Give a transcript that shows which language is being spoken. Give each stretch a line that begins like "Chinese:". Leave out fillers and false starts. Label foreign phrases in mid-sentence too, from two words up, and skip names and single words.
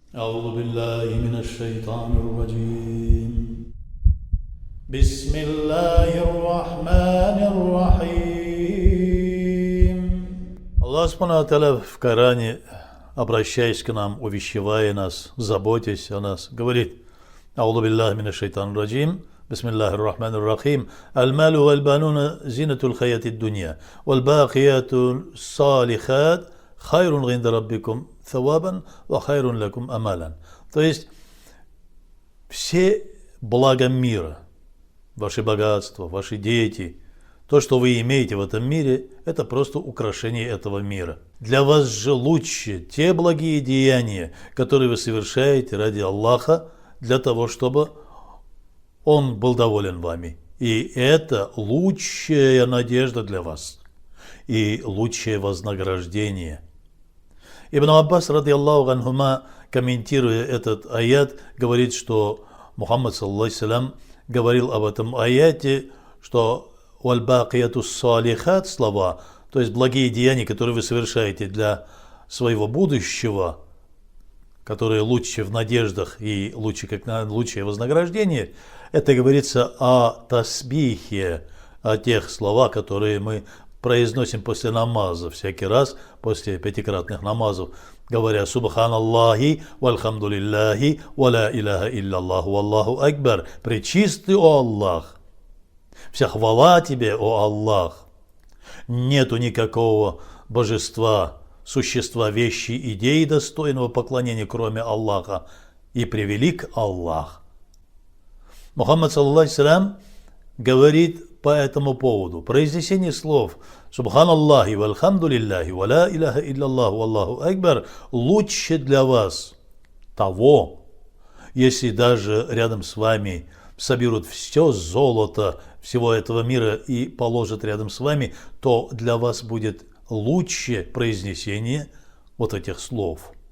Arabic: أعوذ بالله من الشيطان الرجيم بسم الله الرحمن الرحيم. الله سبحانه وتعالى
Russian: в Коране, обращаясь к нам, увещевая нас, заботясь о нас, говорит:
Arabic: أعوذ بالله من الشيطان الرجيم بسم الله الرحمن الرحيم المال والبنون زينة الحياة الدنيا والباقيات الصالحات خير عند ربكم ثوابا وخير لكم амалян.
Russian: То есть все блага мира, ваши богатства, ваши дети, то, что вы имеете в этом мире, это просто украшение этого мира. Для вас же лучше те благие деяния, которые вы совершаете ради Аллаха, для того, чтобы Он был доволен вами. И это лучшая надежда для вас и лучшее вознаграждение. Ибн Аббас,
Arabic: رضي الله عنهما,
Russian: комментируя этот аят, говорит, что Мухаммад, саллаллаху говорил об этом аяте, что
Arabic: «والباقيات الصالحات»
Russian: слова, то есть благие деяния, которые вы совершаете для своего будущего, которые лучше в надеждах и лучше как лучшее вознаграждение, это говорится о тасбихе, о тех словах, которые мы произносим после намаза, всякий раз после пятикратных намазов, говоря
Arabic: «سبحان الله والحمد لله ولا إله إلا الله والله أكبر».
Russian: Пречистый, о Аллах! Вся хвала тебе, о Аллах! Нету никакого божества, существа, вещи, идеи достойного поклонения, кроме Аллаха, и превелик Аллах. Мухаммад, саллаллаху говорит по этому поводу: произнесение слов
Arabic: «سبحان الله والحمد لله ولا إله إلا الله والله أكبر»
Russian: лучше для вас того, если даже рядом с вами соберут все золото всего этого мира и положат рядом с вами, то для вас будет лучше произнесение вот этих слов.